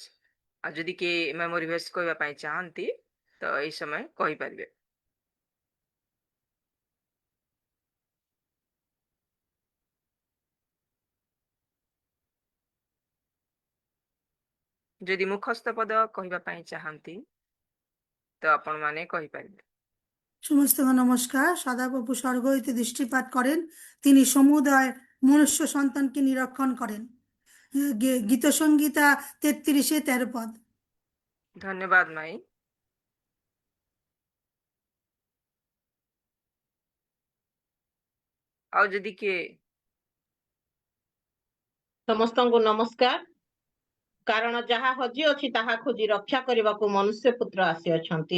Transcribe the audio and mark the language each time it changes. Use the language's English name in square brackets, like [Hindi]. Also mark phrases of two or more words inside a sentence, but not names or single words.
[Odia] ଆଉ ଯଦି କିଏ [English] memory verse [Odia] କହିବା ପାଇଁ ଚାହାନ୍ତି ତ ଏଇ ସମୟ କହିପାରିବେ। ଯଦି ମୁଖସ୍ଥ ପଦ କହିବା ପାଇଁ ଚାହାନ୍ତି ତ ଆପଣ ମାନେ କହିପାରିବେ। [Bangla] সমস্তকে নমস্কার। সদাপ্রভু স্বর্গ হইতে দৃষ্টিপাত করেন, তিনি সমুদয় মনুষ্য সন্তানকে নিরীক্ষণ করেন। গীত সংগীতা 33-13 পদ। ধন্যবাদ মাই। [Odia] ଆଉ ଯଦି କିଏ ସମସ୍ତଙ୍କୁ ନମସ୍କାର। କାରଣ ଯାହା ହଜି ଅଛି ତାହା ଖୋଜି ରକ୍ଷା କରିବାକୁ ମନୁଷ୍ୟ ପୁତ୍ର ଆସିଅଛନ୍ତି।